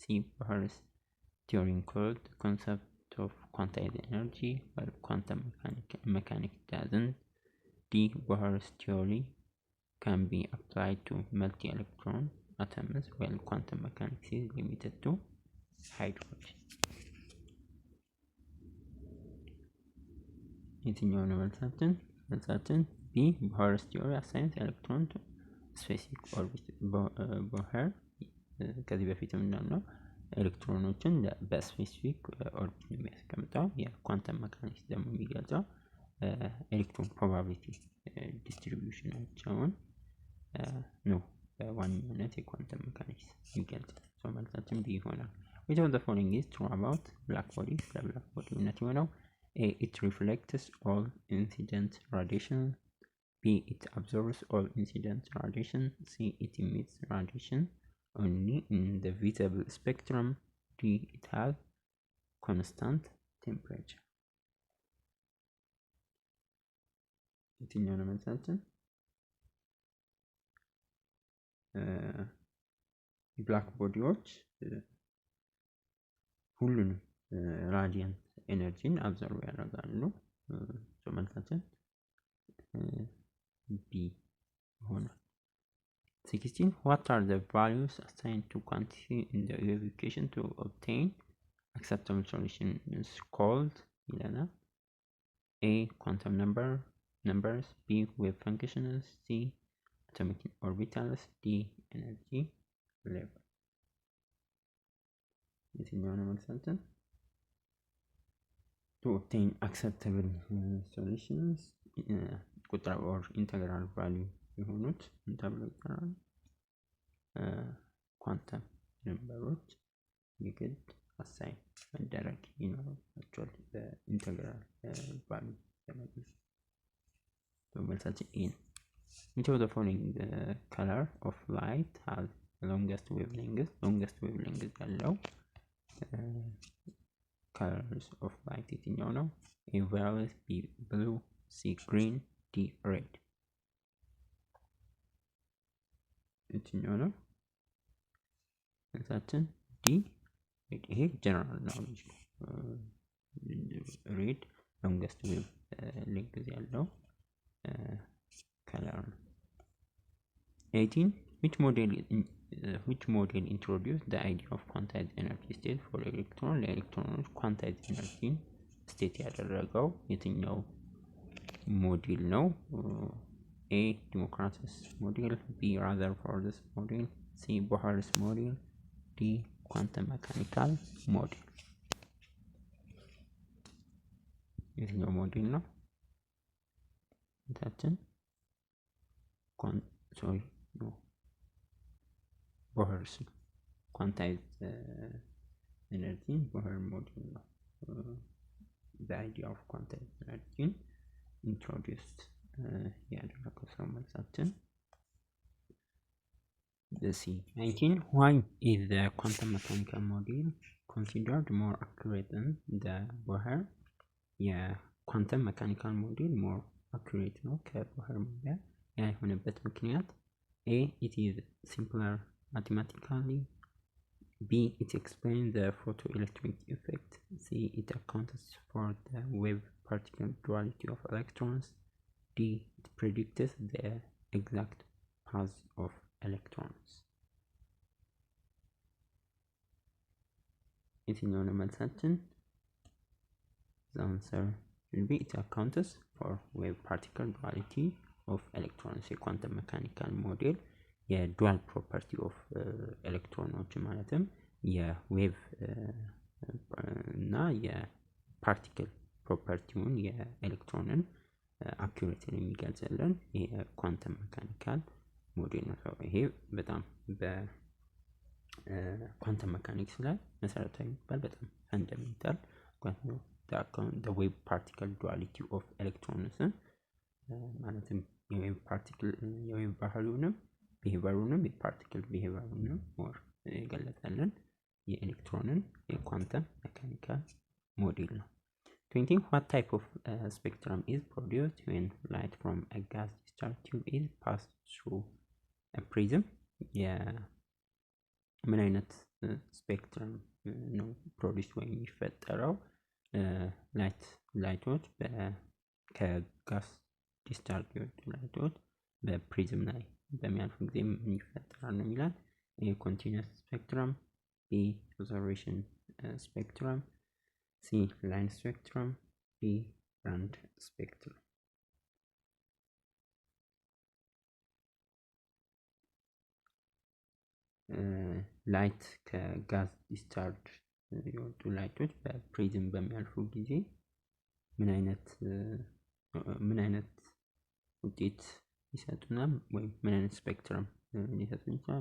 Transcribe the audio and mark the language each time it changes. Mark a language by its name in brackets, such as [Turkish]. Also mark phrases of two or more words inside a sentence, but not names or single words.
[English] Bohr's theory includes the concept of quantized energy while quantum mechanics doesn't. D. Bohr's theory can be applied to multi-electron atoms while quantum mechanics is limited to hydrogen። [Amharic] የትኛው ነው መልሳችን? [English] B Bohr's theory assigns electron to specific orbit። [Amharic] ቦር ከዚህ በፊትም እንዳልነው ኤሌክትሮኖችን በስፔሲፊክ ኦርቢት ነው የሚያስቀምጠው። የኳንተም መካኒክስ ደግሞ የሚገልጸው ኤሌክትሮን ፕሮባቢሊቲ ዲስትሪቢዩሽናቸውን ነው በዋነኝነት የኳንተም መካኒክስ የሚገልጸው። ሰው መልሳችን ቢ ይሆናል። [English] which of the following is true about black body? [Amharic] ለብላክ ቦዲ እውነት የሆነው A. [English] It reflects all incident radiation. B. It absorbs all incident radiation. C. It emits radiation only in the visible spectrum. D. It has constant temperature። [Amharic] የትኛው ነው መልሳችን? ብላክ ቦዲዎች ሁሉንም ራዲያንት ኤነርጂን አብዘርቭ ያደርጋሉ። መልሳችን ቢ ሆኗል። 16 [English] what are the values assigned to quantity in the wave equation to obtain acceptable solution is called [Amharic] ይለናል። A. [English] quantum numbers, B. wave functions, C. atomic orbitals, D. energy level። [Amharic] የትኛው ነው መልሳችን? [English] to obtain acceptable solutions [Amharic] ቁጥር [English] or integral value [Amharic] የሆኑት ተብለው ይጠራሉ። ኳንተም ነምበሮች የግድ አሳይን መደረግ ይኖርባቸዋል በኢንተግራል ቫልዩ ለመግለጽ። መልሳችን ኤ ነው። Which of the following color of light has longest wavelength? [English] longest wavelength ያለው colors of light [Amharic] የትኛው ነው? [English] A violet, B blue, C green, D red። [Amharic] የትኛው ነው መልሳችን? ዲ ይሄ [English] general knowledge [Amharic] ነው። [English] red longest wave length [Amharic] ያለው ከለር ነው። 18 [English] which model introduced the idea of quantized energy state for electron? [Amharic] ለኤሌክትሮኖች [English] quantized energy state [Amharic] ያደረገው የትኛው ሞዴል ነው? A ዲሞክራተስ ሞዴል፣ B ራዘርፎርድስ ሞዴል፣ C ቦህርስ ሞዴል፣ D [English] quantum mechanical model። [Amharic] የትኛው ሞዴል ነው? እንታችን ቦህርስ ነው። [English] quantized energy [Amharic] ቦህር ሞዴል ነው። [English] the idea of quantized energy introduced [Amharic] ያደረገው ሰው መልሳችን C። 19 [English] why is the quantum mechanical model considered more accurate than the Bohr? [Amharic] የኳንተም መካኒካል ሞዴል [English] more accurate [Amharic] ነው ከቦህር ሞዴል። ያ የሆነበት ምክንያት [English] A it is simpler mathematically, B it explains the photoelectric effect, C it accounts for the wave particle duality of electrons, D it predicts the exact path of electrons። [Amharic] የትኛው ነው መልሳችን? [English] The answer will be it accounts for wave particle duality of electrons። [Amharic] የኳንተም መካኒካል ሞዴል የዱዋል ፕሮፐርቲ ኦፍ ኤሌክትሮኖች ማለትም የዌቭ እና የፓርቲክል ፕሮፐርቲውን የኤሌክትሮንን አኩሬትን የሚገልጽልን የኳንተም መካኒካል ሞዴል ነው። ይሄ በጣም በኳንተም መካኒክስ ላይ መሰረታዊ የሚባል በጣም ፈንዳሜንታል [English] the wave particle duality of electrons [Amharic] ማለትም የዌቭ ፓርቲክል የዌቭ ባህሪውንም ቢሄቪየሩንም የፓርቲክል ቢሄቪየሩንም ሞር የገለጸልን የኤሌክትሮንን የኳንተም መካኒካል ሞዴል ነው። 20 [English] what type of spectrum is produced when light from a gas discharge tube is passed through a prism? [Amharic] ምን አይነት ስፔክትረም ነው ፕሮዲውስ ወይም የሚፈጠረው ላይቶች ከጋስ ዲስቻርጅ የወጡ ላይቶች በፕሪዝም ላይ በሚያልፉ ጊዜ ምን ይፈጠራል ነው የሚላል። [English] A continuous spectrum, B observation spectrum, C line spectrum, D band spectrum። [Amharic] ላይት ከጋዝ ዲስቻርጅ የወጡ ላይቶች በፕሪዝም በሚያልፉ ጊዜ ምን አይነት ውጤት ይሰጡናል ወይም ምን አይነት ስፔክትረም ሊሰጡን ይችላል?